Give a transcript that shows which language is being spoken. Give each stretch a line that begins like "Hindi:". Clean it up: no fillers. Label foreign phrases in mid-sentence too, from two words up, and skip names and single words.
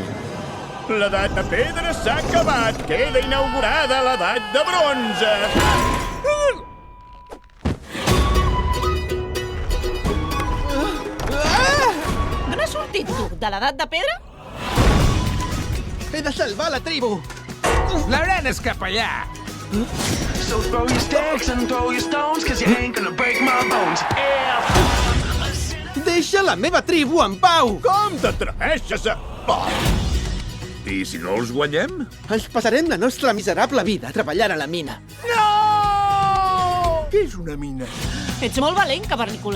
Catalan: L'edat de pedra s'ha acabat. Queda inaugurada l'edat de bronze. D'on has sortit, tu? De l'edat de pedra? He de salvar la tribu. L'Aren és cap allà.
English: So throw your sticks and throw your stones, cause you ain't gonna break my bones.
Catalan: Deixa la meva tribu en pau. Com t'atreveixes a... I si no els guanyem? Ens passarem la nostra miserable vida a treballar a la mina. No! Què és una mina? Ets molt valent, cavernícola.